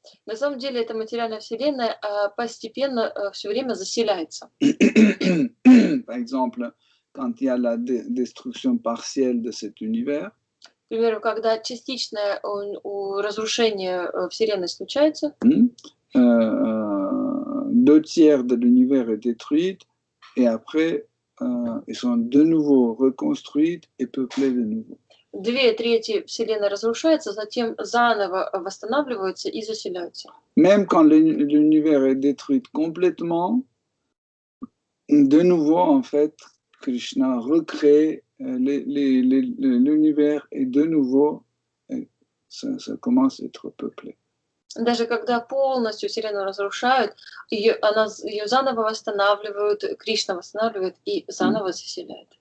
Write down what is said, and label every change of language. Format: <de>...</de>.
<ru>На самом деле, эта материальная вселенная постепенно все время заселяется.</ru> <fr>Par exemple, quand il y a la destruction partielle de cet univers,</fr> <ru>К примеру, когда частичное разрушение Вселенной случается,</ru> <fr>2/3 de l'univers est détruite et après, ils sont de nouveau reconstruites et peuplées de nouveau.</fr> <ru>2/3 Вселенной разрушается, затем заново восстанавливаются и заселяются.</ru> <fr>Même quand l'univers est détruit complètement, de nouveau, en fait, Krishna recrée l'univers et de nouveau, ça commence à être peuplé.</fr> <ru>Даже когда полностью Вселенную разрушают, ее заново восстанавливают, Кришна восстанавливает и заново заселяет.</ru>